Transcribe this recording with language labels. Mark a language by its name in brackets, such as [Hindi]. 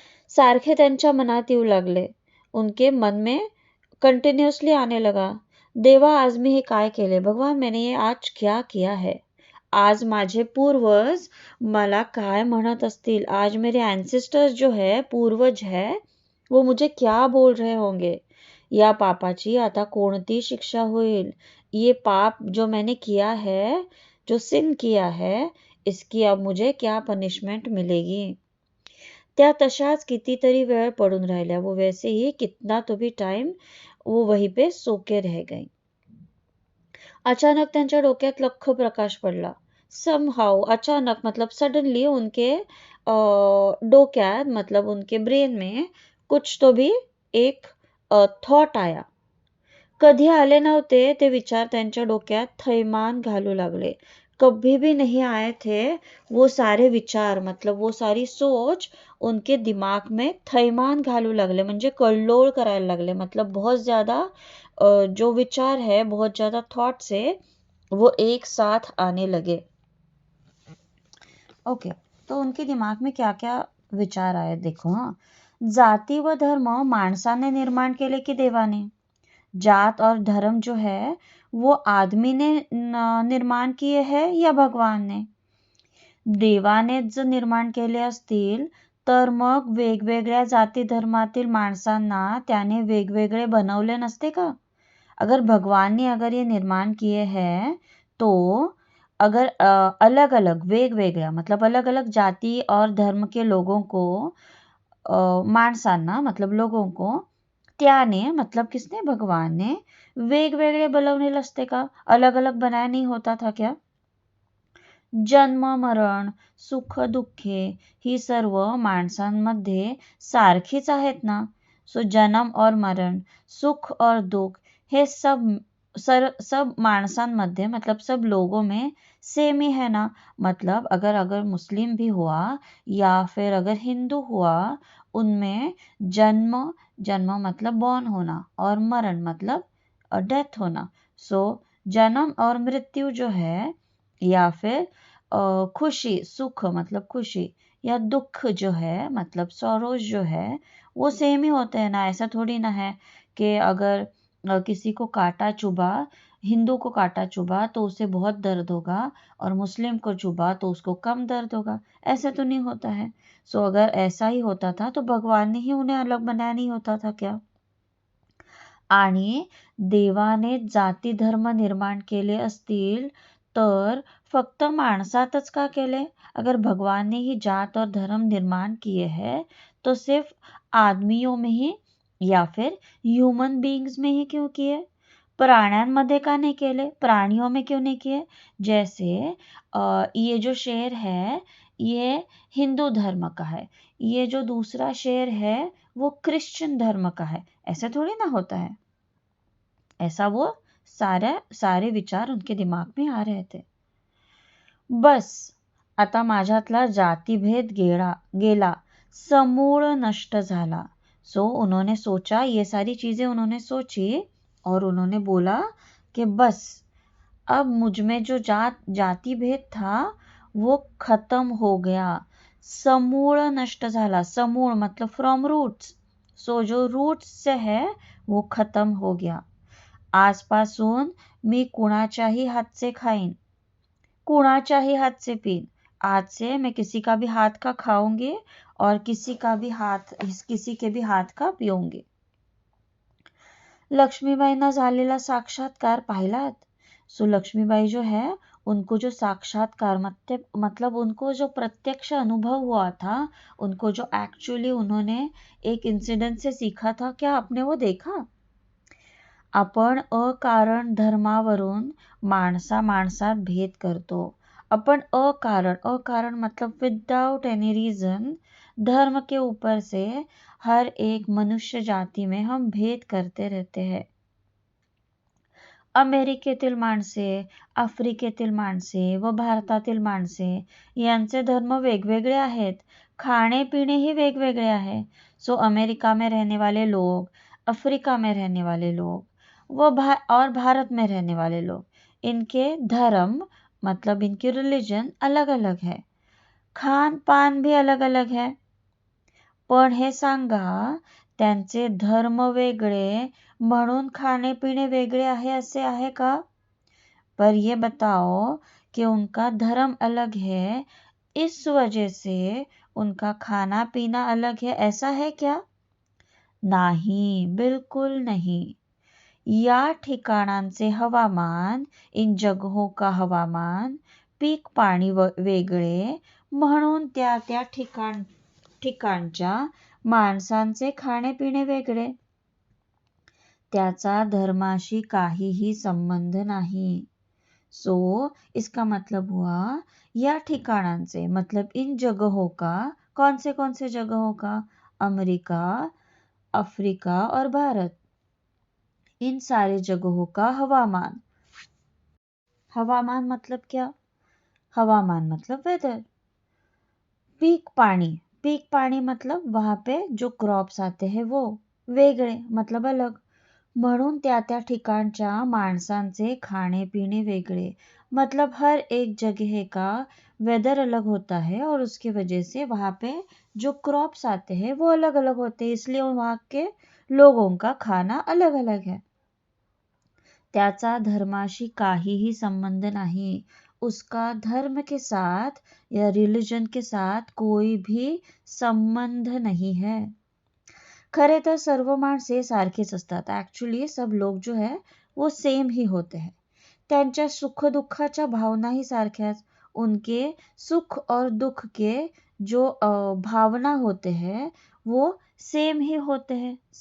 [Marathi] सारखे त्यांच्या मनात येऊ लागले, [Hindi] उनके मन में कंटिन्यूअसली आने लगा, [Marathi] देवा आज मी हे काय केले, [Hindi] भगवान मैंने ये आज क्या किया है, [Marathi] आज माझे पूर्वज मला काय म्हणत असतील, [Hindi] आज मेरे एंसेस्टर्स जो है पूर्वज है वो मुझे क्या बोल रहे होंगे, [Marathi] या पापाची आता कोणती शिक्षा होईल, [Hindi] ये पाप जो मैंने किया है, जो सिन किया है, इसकी अब मुझे क्या पनिशमेंट मिलेगी. [Marathi] त्या तशाच कितीतरी वेळ पडून राहिल्या, [Hindi] वो वैसे ही कितना तो भी टाइम वो वहीं पे सोके रह गई. [Marathi] अचानक त्यांच्या डोक्यात लख्ख प्रकाश पडला. [Hindi] समहाउ अचानक मतलब सडनली उनके डोक्यात मतलब उनके ब्रेन में कुछ तो भी एक थॉट आया. [Marathi] कधी आले नव्हते ते विचार त्यांच्या डोक्यात थैमान घालू लागले. [Hindi] कभी भी नहीं आए थे वो सारे विचार, मतलब वो सारी सोच उनके दिमाग में [Marathi] थैमान घालू लागले, म्हणजे कल्लोळ करायला लागले. [Hindi] मतलब बहुत ज़्यादा जो विचार है, बहुत ज़्यादा थॉट्स है, वो एक साथ आने लगे. ओके, तो उनके दिमाग में क्या क्या विचार आए देखो. [Marathi] हाँ, जाति व धर्म माणसाने निर्माण केले की देवाने. [Hindi] जात और धर्म जो है वो आदमी ने निर्माण किए है या भगवान ने. [Marathi] देवानेच जर निर्माण केले असतील तर मग वेगवेगळ्या जाती धर्मातील माणसांना त्याने वेगवेगळे बनवले नसते का. [Hindi] अगर भगवान ने अगर ये निर्माण किए हैं तो अगर अलग अलग वेगवेगळ्या मतलब अलग अलग जाति और धर्म के लोगों को माणसांना मतलब लोगों को त्याने मतलब किसने, भगवान ने [Marathi] वेगवेगळे बनवले असते का, [Hindi] अलग अलग बनाया नहीं होता था क्या. [Marathi] जन्म मरण सुख दुःखे ही सर्व माणसांमध्ये सारखीच आहेत ना. [Hindi] सो जन्म और मरण, सुख और दुख हे सब माणसांमध्ये मतलब सब लोगों में सेम ही है ना. मतलब अगर अगर मुस्लिम भी हुआ या फिर अगर हिंदू हुआ, उनमें जन्म जन्म मतलब बॉर्न होना और मरण मतलब डेथ होना. सो जन्म और मृत्यु जो है या फिर खुशी सुख मतलब खुशी या दुख जो है मतलब सॉरोज जो है वो सेम ही होते हैं ना. ऐसा थोड़ी ना है कि अगर किसी को कांटा चुभा, हिंदू को कांटा चुभा तो उसे बहुत दर्द होगा और मुस्लिम को चुभा तो उसको कम दर्द होगा. ऐसा तो नहीं होता है. सो अगर ऐसा ही होता था तो भगवान ने ही उन्हें अलग बनाया नहीं होता था क्या. [Marathi] आणि देवाने जाती धर्म निर्माण केले असतील तर फक्त माणसातच का केले. [Hindi] अगर भगवान ने ही जात और धर्म निर्माण किए हैं तो सिर्फ आदमियों में ही या फिर ह्यूमन बीइंग्स में ही क्यों किए. [Marathi] प्राण्यांमध्ये का [Hindi] नहीं केले, प्राणियों में क्यों नहीं किए. जैसे ये जो शेर है ये हिंदू धर्म का है, ये जो दूसरा शेर है वो क्रिश्चियन धर्म का है. ऐसा थोड़ी ना होता है. ऐसा वो सारे विचार उनके दिमाग में आ रहे थे. [Marathi] बस आता माझ्यातला जातिभेद गेला, समूळ नष्ट झाला. [Hindi] सो उन्होंने सोचा, ये सारी चीजें उन्होंने सोची और उन्होंने बोला कि बस अब मुझ में जो जाति भेद था वो खत्म हो गया. [Marathi] समूळ नष्ट झाला, समूळ मतलब फ्रॉम रूट्स. [Hindi] सो जो रूट्स से है वो खत्म हो गया. [Marathi] आजपासून मी कुणाच्याही हातचे खाईन, कुणाच्याही [Hindi] हाथ से [Marathi] पीन. [Hindi] आज से मैं किसी का भी हाथ का खाऊंगी और किसी के भी हाथ का पिऊंगी. [Marathi] लक्ष्मीबाईंना झालेला साक्षात्कार पाहिलात. [Hindi] सो लक्ष्मीबाई जो है उनको जो साक्षात्कार मतलब उनको जो प्रत्यक्ष अनुभव हुआ था, उनको जो एक्चुअली उन्होंने एक इंसिडेंट से सीखा था, क्या आपने वो देखा. [Marathi] आपण अकारण धर्मावरून माणसात भेद करतो. [Hindi] अपन अकारण मतलब विदाउट एनी रीजन धर्म के ऊपर से हर एक मनुष्य जाति में हम भेद करते रहते हैं. [Marathi] अमेरिकेतील माणसे, आफ्रिकेतील माणसे व भारतातील माणसे यांचे धर्म वेगवेगळे आहेत. खाणे-पिणे ही वेगवेगळे आहे. [Hindi] सो अमेरिका में रहने वाले लोग, अफ्रीका में रहने वाले लोग और भारत में रहने वाले लोग, इनके धर्म मतलब इनकी रिलीजन अलग अलग है. खान पान भी अलग अलग है. [Marathi] पण हे सांगा त्यांचे धर्म वेगळे म्हणून [Hindi] खाने पीने [Marathi] वेगळे आहे ऐसे आहे का? [Hindi] पर ये बताओ कि उनका धर्म अलग है, इस वजह से उनका खाना पीना अलग है, ऐसा है क्या? [Marathi] नाही, [Hindi] बिल्कुल नहीं. [Marathi] या ठिकाणांचे हवामान, [Hindi] इन जगहों का हवामान, [Marathi] पीक पाणी वेगळे म्हणून त्या त्या ठिकाणच्या माणसांचे खाणे-पिणे वेगळे. त्याचा धर्माशी काहीही संबंध नाही. [Hindi] सो इसका मतलब हुआ [Marathi] या ठिकाणांचे [Hindi] मतलब इन जगहों का, कौन से जगहों का? अमेरिका, अफ्रीका और भारत. इन सारे जगहों का हवामान. हवामान मतलब क्या? हवामान मतलब वेदर. पीक पाणी मतलब वहाँ पे जो क्रॉप्स आते हैं वो. वेगळे मतलब अलग. [Marathi] म्हणून त्या त्या ठिकाणच्या माणसांचे [Hindi] खाने पीने [Marathi] वेगळे. [Hindi] मतलब हर एक जगह का वेदर अलग होता है और उसकी वजह से वहाँ पे जो क्रॉप्स आते हैं वो अलग अलग होते हैं, इसलिए वहाँ के लोगों का खाना अलग अलग है. [Marathi] त्याचा धर्माशी काहीही संबंध नाही. [Hindi] उसका धर्म के साथ या रिलीजन के साथ कोई भी संबंध नहीं है. [Marathi] खरे तर सर्व माणसे सारखेच असतात. [Hindi] ॲक्च्युली सब लोग जो है वो सेम ही होते हैं. [Marathi] त्यांच्या सुख दुःखाच्या भावनाही सारख्याच. [Hindi] उनके सुख और दुख के जो भावना होते हैं वो सेम ही होते हैं.